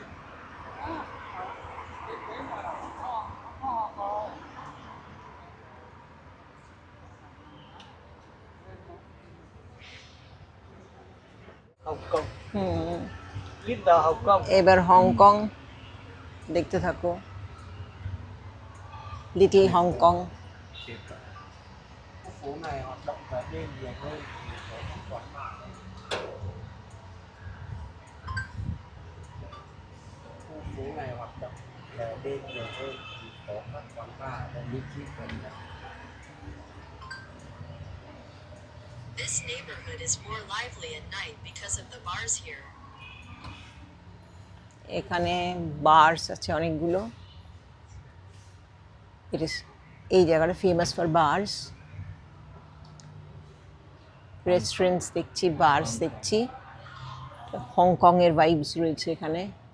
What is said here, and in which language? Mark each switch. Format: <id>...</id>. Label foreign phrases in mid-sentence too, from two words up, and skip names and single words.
<bn>এবার হংকং দেখতে থাকো, লিটল হংকং।</bn> <vi>phố này hoạt động về đêm nhiều hơn vì có các quán bar và music gần đây.</vi> <en>This neighborhood is more lively at night because of the bars here.</en> <bn>এখানে বার্স আছে অনেকগুলো। এই জায়গাটা</bn> <en>famous for bars.</en> <bn>রেস্টুরেন্টস দেখছি, বার্স দেখছি, হংকংয়ের ভাইবস রয়েছে এখানে।</bn>